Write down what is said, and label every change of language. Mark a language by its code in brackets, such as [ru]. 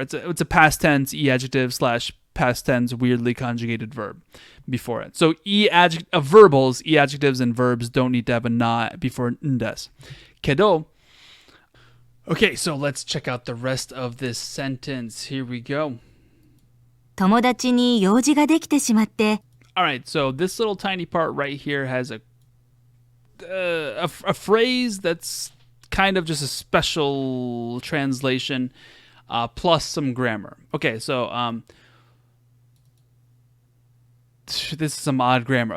[en] It's a past tense e adjective slash past tense weirdly conjugated verb before it. So verbals, e adjectives and verbs don't need to have a na before ndes. Kedo. Okay, so let's check out the rest of this sentence. Here we go. [ja] 友達に用事ができてしまって、 [en] Alright, so this little tiny part right here has a phrase that's kind of just a special translation plus some grammar. Okay, so this is some odd grammar.